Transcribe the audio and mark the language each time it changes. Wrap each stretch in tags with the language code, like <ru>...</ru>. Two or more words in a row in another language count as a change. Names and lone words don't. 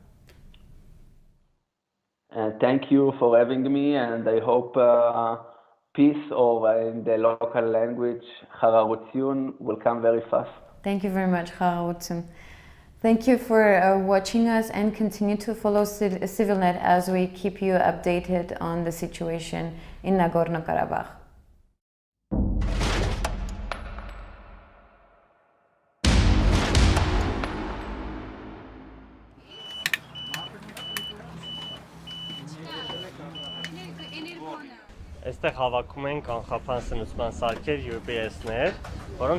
<en>Thank you for having me, and I hope peace, or in the local language, Hararutyun, will come very fast. Thank you very much, Hararutyun. Thank you for watching us, and continue to follow ՍիվիլՆեթ as we keep you updated on the situation in Nagorno-Karabakh.</en> <hy>Այստեղ հավաքում ենք անխափան սնուցման սարքեր UPS-ներ, որոնք</hy>